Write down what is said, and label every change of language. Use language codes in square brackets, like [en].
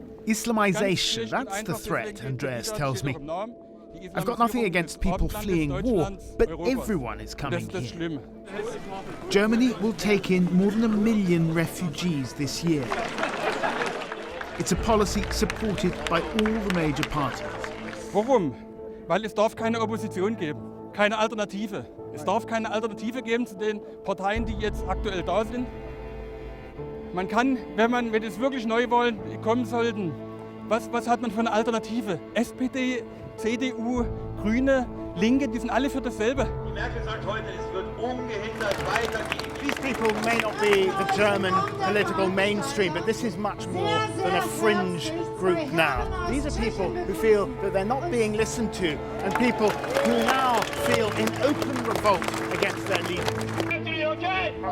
[en] Islamization, that's the threat, Andreas tells me. I've got nothing against people fleeing war, but everyone is coming here. Germany will take in more than 1 million refugees this year. It's a policy supported by all the major parties. [de] Warum? Weil es darf keine Opposition geben, keine Alternative. Es darf keine Alternative geben zu den Parteien, die jetzt aktuell da sind. Man kann, wenn es wirklich Neuwahlen kommen sollten, was hat man für eine Alternative? SPD, CDU, Grüne, Linke, die sind alle für dasselbe. Die Merkel sagt heute, es wird ungehindert weitergehen. [en] These people may not be the German political mainstream, but this is much more than a fringe group now. These are people who feel that they're not being listened to, and people who now feel in open revolt against their leaders.